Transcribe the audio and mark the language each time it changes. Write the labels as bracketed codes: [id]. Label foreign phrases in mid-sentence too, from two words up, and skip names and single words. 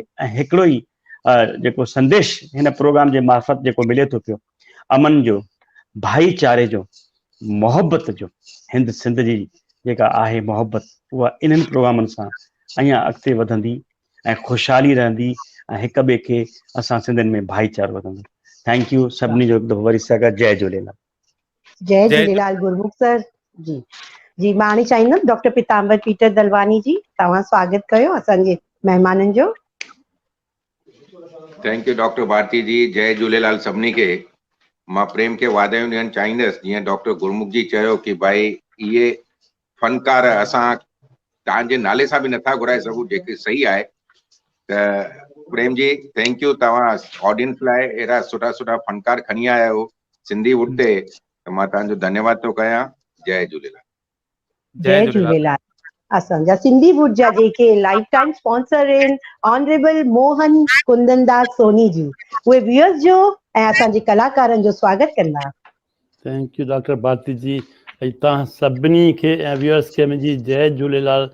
[sd] ऐं हिकिड़ो ई जेको संदेश हिन प्रोग्राम जे मार्फत जेको मिले थो पियो, अमन जो, भाईचारे जो, मोहबत जो, हिंद सिंध जी जेका आहे मोहबत, उहा इन्हनि प्रोग्रामनि सां अञा अॻिते वधंदी ऐं ख़ुशहाली रहंदी ऐं हिक ॿिए खे असां सिंधियुनि में भाईचारो वधंदो। [en] thank you [sd] सभिनी जो हिकु दफ़ो वरी सां गॾु जय झूलेलाल। जय झूलेलाल गुरमुख सर जी। जी मां हाणे चाहींदमि डॉक्टर पीताम्बर पीटर दलवानी जी, तव्हां स्वागत कयो असांजे महिमाननि जो। [en] thank you [sd] डॉक्टर भारती जी, जय झूलेलाल सभिनी खे। मां प्रेम खे वाधायूं ॾियणु चाहींदुसि, जीअं डॉक्टर गुरमुख जी चयो कि भाई इहे फनकार असां तव्हांजे नाले सां बि नथा घुराए सघूं, जेके सही आहे। त प्रेम जी [en] thank you, [sd] तव्हां ऑडियंस लाइ अहिड़ा सुठा सुठा फनकार खणी आया आहियो सिंधी वुड ते, त मां तव्हांजो धन्यवाद थो कयां। जय झूलेलाल। जय झूलेलाल। असांजा सिंधी वुड जा जेके [en] life time sponsor [sd] आहिनि, ऑनरेबल मोहन कुंदनदास सोनी जी, उहे व्यूअर्स जो ऐं असांजे कलाकारनि जो स्वागत कंदा। [en] thank you doctor भारती जी। [sd] तव्हां सभिनी खे ऐं व्यूअर्स खे मुंहिंजी जय झूलेलाल।